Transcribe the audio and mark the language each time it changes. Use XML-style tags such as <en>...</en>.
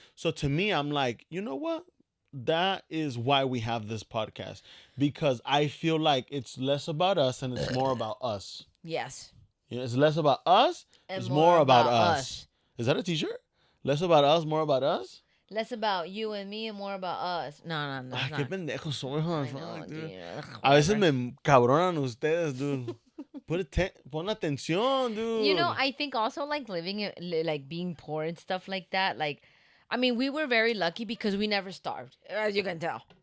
<en>So to me, I'm like, you know what? That is why we have this podcast, because I feel like it's less about us and it's more about us. Yes. It's less about us. And it's more about us. Is that a t-shirt? Less about us, more about us? Less about you and me and more about us. No,</en> <es>Ah, qué pendejos son,</es> <en>I know, dude.</en> <es>A veces me cabronan ustedes, dude. Pon atención, dude.</es> <en>You know, I think also like like being poor and stuff like that. Like, I mean, we were very lucky because we never starved, as you can tell.</en>